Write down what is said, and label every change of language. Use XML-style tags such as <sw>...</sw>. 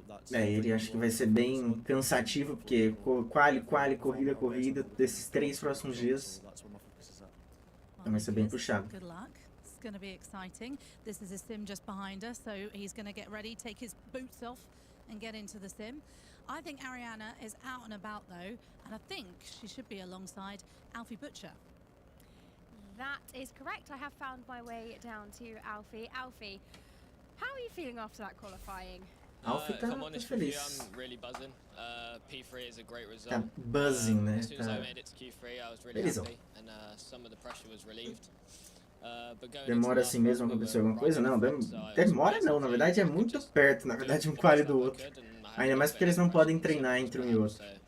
<pt>Ele acho que vai ser bem cansativo, porque quali, corrida, desses 3 próximos dias vai ser bem puxado.</pt> <en>Going to be exciting. This is a sim just behind us, so he's going to get ready, take his boots off and get into the sim. I think Ariana is out and about though, and I think she should be alongside Alfie Butcher. That is correct. I have found my way down to Alfie. Alfie, how are you feeling after that qualifying?</en> <pt>Alfie tá feliz.</pt> <en>I'm really buzzing. P3 is a great result.</en> <pt>Tá buzzing, né?</pt> <en>As soon as I made it to Q3, I was really happy, and some of the pressure was relieved.</en> <pt>Demora assim mesmo acontecer alguma coisa? Não, demora não, na verdade é muito perto, na verdade, um quali do outro. Ainda mais porque eles não podem treinar entre um e outro.</pt>